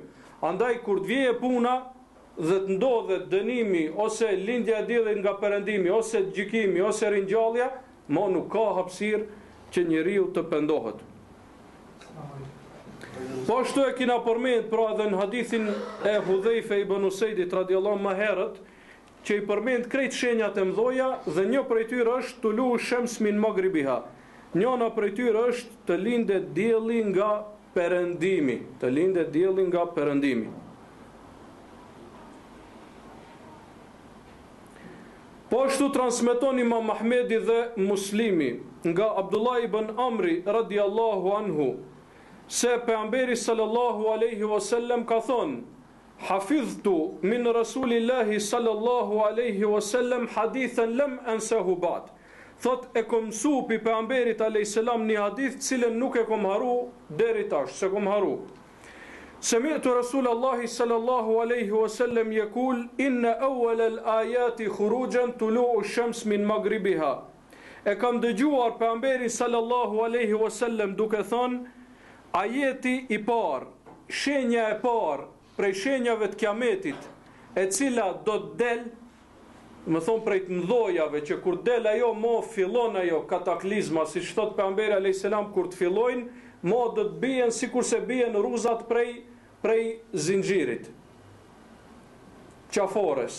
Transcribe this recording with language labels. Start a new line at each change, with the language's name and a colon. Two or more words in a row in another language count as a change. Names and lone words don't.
Albanian: Andaj kur të vije puna dhe të ndodhet dënimi ose lindja e diellit nga perëndimi ose gjykimi ose ringjallja, mo nuk ka hapësirë që njeriu të pendohet. Po ashtu e kina përmend pra edhe në hadithin e Hudhaife ibn Usaidit radhiyallahu më herët, që i përmend krejt shenjat e mëdhoja dhe një prej tyre është
Arabic: طلوع الشمس من مغربها.
Albanian: Njëna prej tyre është të lindet dielli nga perëndimi, të lindet dielli nga perëndimi. Po ashtu transmeton Imam Ahmedi dhe Muslimi nga Abdullah ibn Amri
Arabic: رضي الله عنه
Albanian: se pejgamberi
Arabic: صلى الله عليه وسلم
Albanian: ka thonë:
Arabic: حفظت من رسول الله صلى الله عليه وسلم حديثا لم أنسه بعد.
Albanian: Thot e kom mësu pi pejgamberit
Arabic: عليه السلام
Albanian: një hadith cilën nuk e kom haru deri tash, se kom haru.
Arabic: سمعت رسول الله صلى الله عليه وسلم يقول إن أول الآيات خروجا طلوع الشمس من مغربها.
Albanian: E kam dëgjuar pejgamberin
Arabic: صلى الله عليه وسلم
Albanian: duke thënë, ajeti i parë, shenja e parë prej shenjave të kiametit, e cila do të del, më thonë prej të mdhojave, që kur del ajo, mo fillon ajo kataklizma, si që thot pejgamberi
Arabic: عليه السلام,
Albanian: kur të fillojnë, mo do të bien sikur se bien rruzat prej zinxhirit, qafores.